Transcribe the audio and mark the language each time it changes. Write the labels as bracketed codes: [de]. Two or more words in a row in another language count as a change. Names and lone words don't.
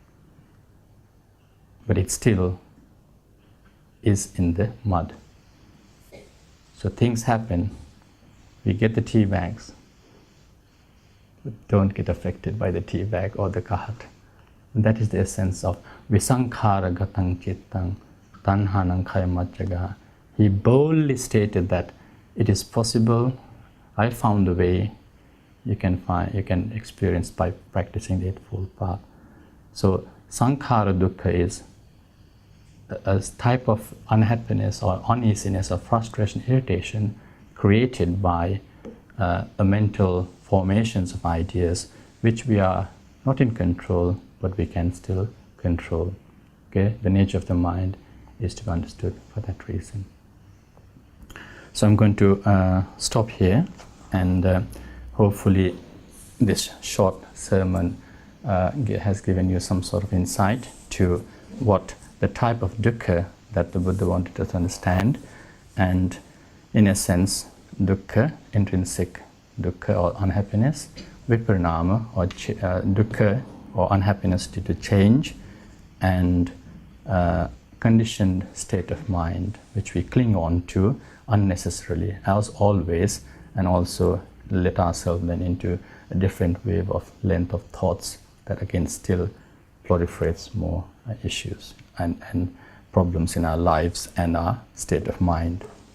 [en] But it still is in the mud. So things happen, we get the tea bags, but don't get affected by the tea bag or the kahat. And that is the essence of [pi] visankhara gatang cittang tanhanang kayamajjaga. [en] He boldly stated that it is possible, I found a way, you can experience by practicing the Eightfold Path. So [pi] sankhara dukkha [en] is a type of unhappiness or uneasiness or frustration, irritation created by a mental formations of ideas which we are not in control, but we can still control. Okay? The nature of the mind is to be understood for that reason. So I'm going to stop here, and hopefully this short sermon has given you some sort of insight to what the type of dukkha that the Buddha wanted us to understand. And in a sense, dukkha, intrinsic dukkha or unhappiness, viparinama or dukkha or unhappiness due to change, and conditioned state of mind which we cling on to unnecessarily as always, and also let ourselves then into a different wave of length of thoughts that again still proliferates more issues and problems in our lives and our state of mind.